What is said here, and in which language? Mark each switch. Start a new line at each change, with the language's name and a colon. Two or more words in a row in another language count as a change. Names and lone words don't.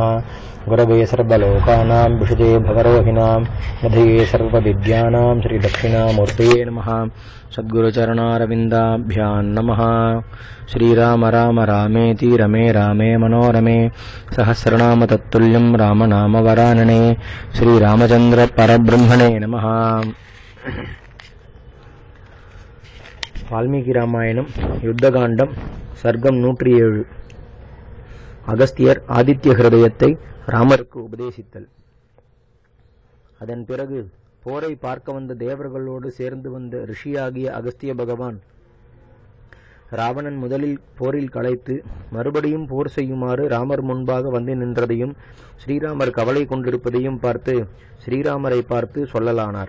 Sanskrit: गुरवे सर्वलोकानां विषजे भवरोहिणां निधये सर्वविद्यानां श्री दक्षिणामूर्तये नमः। सद्गुरुचरणारविन्दाभ्यां नमः। श्रीराम राम रामेति रमे रामे मनोरमे सहस्रनाम तत्तुल्यं रामनाम वरानने। श्रीरामचंद्र परब्रह्मणे नमः।
Tamil: வால்மீகி ராமாயணம் யுத்தகாண்டம் சர்க்கம் 107. அகஸ்தியர் ஆதித்ய ஹிருதயத்தை ராமருக்கு உபதேசித்தல். அதன் பிறகு போரை பார்க்க வந்த தேவர்களோடு சேர்ந்து வந்த ரிஷியாகிய அகஸ்திய பகவான் ராவணன் முதலில் போரில் களைத்து மறுபடியும் போர் செய்யுமாறு ராமர் முன்பாக வந்து நின்றதையும் ஸ்ரீராமர் கவலை கொண்டிருப்பதையும் பார்த்து ஸ்ரீராமரை பார்த்து சொல்லலானார்.